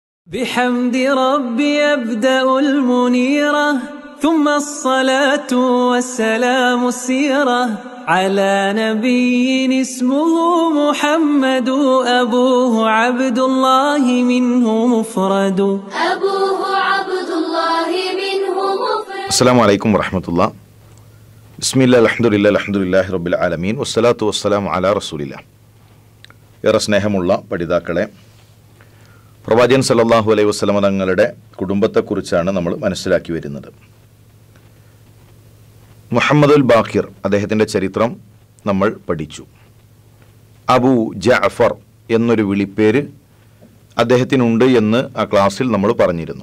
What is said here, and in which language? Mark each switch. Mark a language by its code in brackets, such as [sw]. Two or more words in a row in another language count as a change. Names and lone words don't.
[ar] بحمد ربي أبدأ المنيرة ثم الصلاة والسلام السيرة على نبي اسمه محمد أبوه عبد الله منه مفرد السلام عليكم ورحمة الله. بسم الله الحمد لله رب العالمين والصلاة والسلام على رسول الله. [ml] ഏറെ സ്നേഹമുള്ള പഠിതാക്കളെ, പ്രവാചകൻ [ar] صلى الله عليه وسلم [ml] തങ്ങളുടെ കുടുംബത്തെക്കുറിച്ചാണ് നമ്മൾ മനസ്സിലാക്കി വരുന്നത്. മുഹമ്മദുൽ ബാഖിർ അദ്ദേഹത്തിൻ്റെ ചരിത്രം നമ്മൾ പഠിച്ചു. അബൂ ജഅഫർ എന്നൊരു വിളിപ്പേര് അദ്ദേഹത്തിനുണ്ട് എന്ന് ആ ക്ലാസ്സിൽ നമ്മൾ പറഞ്ഞിരുന്നു.